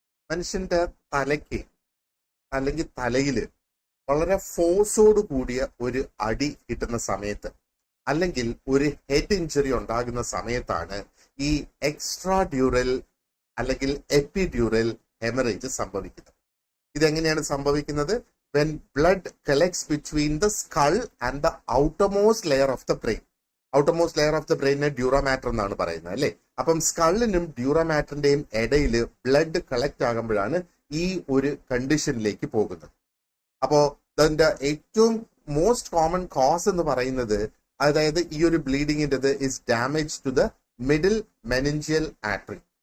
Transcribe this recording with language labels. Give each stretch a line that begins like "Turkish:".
Malayalam: മനുഷ്യന്റെ തലയ്ക്ക് അല്ലെങ്കിൽ തലയിൽ വളരെ ഫോഴ്സോട് കൂടിയ ഒരു അടി കിട്ടുന്ന സമയത്ത് അല്ലെങ്കിൽ ഒരു ഹെഡ് ഇഞ്ചുറി ഉണ്ടാകുന്ന സമയത്താണ് ഈ എക്സ്ട്രാഡ്യൂറൽ അല്ലെങ്കിൽ എപ്പിഡ്യൂറൽ ഹെമറേജ് സംഭവിക്കുന്നത്. ഇതെങ്ങനെയാണ് സംഭവിക്കുന്നത്?
English: when blood collects between the skull and the outermost layer of the brain.
Malayalam: Outermost layer of the ബ്രെയിനെ ഡ്യൂറാമാറ്റർ എന്നാണ് പറയുന്നത് അല്ലേ? അപ്പം സ്കള്ളിനും ഡ്യൂറാമാറ്ററിന്റെയും ഇടയിൽ ബ്ലഡ് കളക്ട് ആകുമ്പോഴാണ് ഈ ഒരു കണ്ടീഷനിലേക്ക് പോകുന്നത്. അപ്പോ അതിന്റെ ഏറ്റവും മോസ്റ്റ് കോമൺ കോസ് എന്ന് പറയുന്നത്, അതായത് ഈ ഒരു ബ്ലീഡിങ്ങിൻ്റെത്
English: Is damage to the middle meningeal artery.